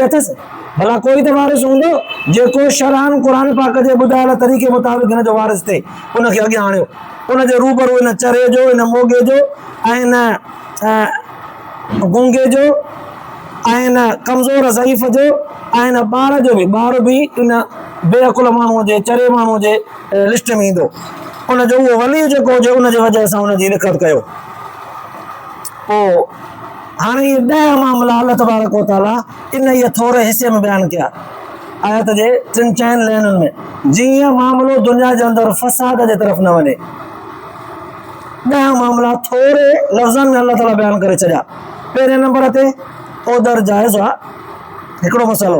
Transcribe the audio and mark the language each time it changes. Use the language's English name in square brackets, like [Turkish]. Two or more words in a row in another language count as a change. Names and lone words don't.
[Sindhi] अथसि, भला कोई त वारिस हूंदो जेको शरअन क़ुरान पाक जे ॿुधायल तरीक़े मुताबिक़ हिन जो वारिस थिए, उनखे अॻियां आणियो, उनजे रूबरू हिन चरे जो, हिन मोगे जो, ऐं हिन गूंगे जो, ऐं हिन कमज़ोर ज़ईफ़ जो, ऐं हिन ॿार जो बि, ॿार बि इन बेअकुल माण्हूअ जे, चरे माण्हूअ जे लिस्ट में ईंदो। उनजो उहो वली जेको हुजे, उनजे वजह सां उनजी लिखत कयो। पोइ हाणे इहे 10 मामला [Arabic] الله تبارك وتعالى [Sindhi] इन इहे थोरे हिसे में बयानु कया आयत जे 3-4 लाइनुनि में, जीअं मामिलो दुनिया जे अंदरि फसाद जे तरफ़ न वञे। 10 मामला थोरे लफ़्ज़नि में अल्लाह ताला बयानु करे छॾिया। पहिरें नंबर ते ओदर जाइज़ आहे, हिकिड़ो मसइलो।